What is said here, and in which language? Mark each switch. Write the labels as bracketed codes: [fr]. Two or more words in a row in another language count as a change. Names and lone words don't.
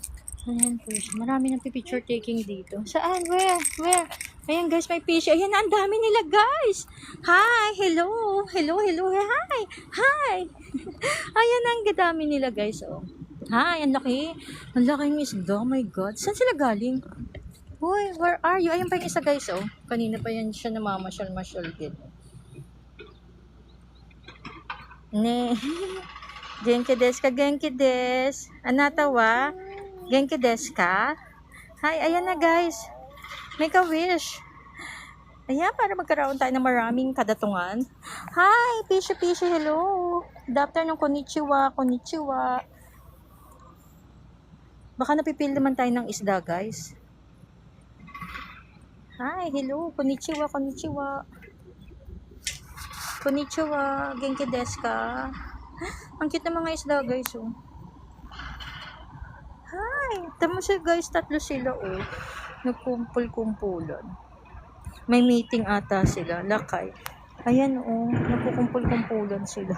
[tl] Marami nang picture taking dito. Saan? Where? Ayan guys, may fish. Ayan na, ang dami nila guys. [en] Hi, hello. Hello, hello, hi. Hi. [tl] Ayan na, ang dami nila guys. Oh. Hi, ang laki. Ang laki ng isda. [en] Oh my God. [tl] Saan sila galing? Hoy, [en] where are you? [tl] Ayan pa yung isa guys. Oh. Kanina pa yan siya namamasyal-masyal din. [ja] Ne. 元気ですか、元気です. あなたは？元気ですか? Hi, [tl] ayan na guys. [en] Make a wish. [tl] Ayan, para magkaroon tayo ng maraming kadatungan. [en] Hi, Pishy Pishy, hello. Good afternoon, [ja] こんにちは、こんにちは. [tl] Baka napipil naman tayo ng isda, guys. [en] Hi, hello, [ja] こんにちは、こんにちは. こんにちは、元気ですか? [tl] Ang cute ng mga isda, guys, oh. Hi, tama siya, guys, tatlo sila, oh. Nagkumpul-kumpulan. May meeting ata sila, lakay. Ayan, oh, nagkukumpul-kumpulan sila.